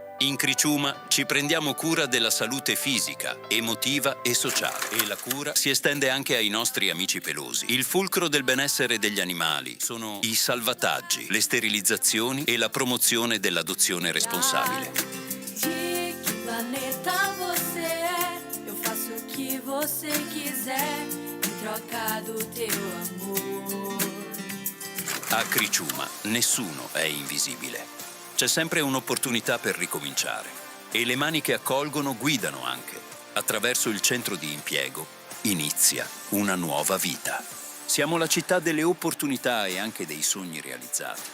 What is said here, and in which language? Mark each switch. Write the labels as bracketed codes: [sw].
[it] In Criciúma ci prendiamo cura della salute fisica, emotiva e sociale. E la cura si estende anche ai nostri amici pelosi. Il fulcro del benessere degli animali sono i salvataggi, le sterilizzazioni e la promozione dell'adozione responsabile. [pt] De que planeta você é? Eu faço o que você quiser em troca do teu amor. [it] A Criciúma nessuno è invisibile. C'è sempre un'opportunità per ricominciare e le mani che accolgono guidano anche. Attraverso il centro di impiego inizia una nuova vita. Siamo la città delle opportunità e anche dei sogni realizzati.